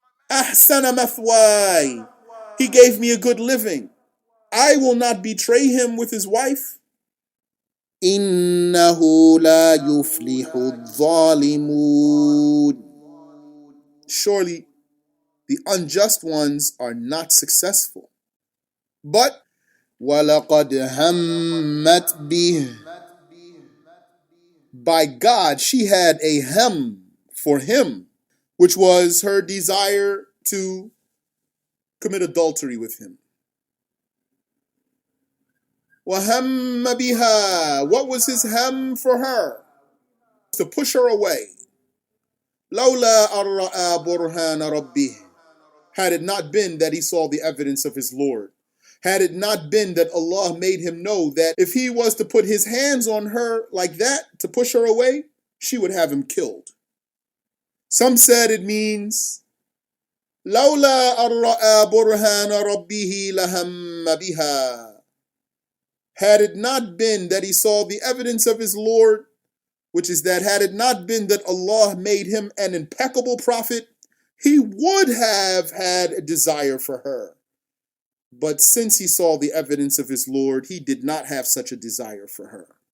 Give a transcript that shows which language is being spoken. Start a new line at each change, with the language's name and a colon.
Arabic: Ahsana mathwai.
English: He gave me a good living. I will not betray him with his wife.
Arabic: Innahu la yuflihu dhalimun.
English: Surely the unjust ones are not successful.
Arabic: But وَلَقَدْ هَمَّتْ بِهِ.
English: By God, she had a hem for him, which was her desire to commit adultery with him.
Arabic: وَهَمَّ بِهَا.
English: What was his hem for her? To push her away.
Arabic: لَوْلَا أَرَّأَى بُرْهَانَ رَبِّهِ.
English: Had it not been that he saw the evidence of his Lord. Had it not been that Allah made him know that if he was to put his hands on her like that, to push her away, she would have him killed. Some said it means,
Arabic: لَوْلَا أَرَّأَى بُرْهَانَ رَبِّهِ لَهَمَّ بِهَا.
English: Had it not been that he saw the evidence of his Lord, which is that had it not been that Allah made him an impeccable prophet, he would have had a desire for her. But since he saw the evidence of his Lord, he did not have such a desire for her.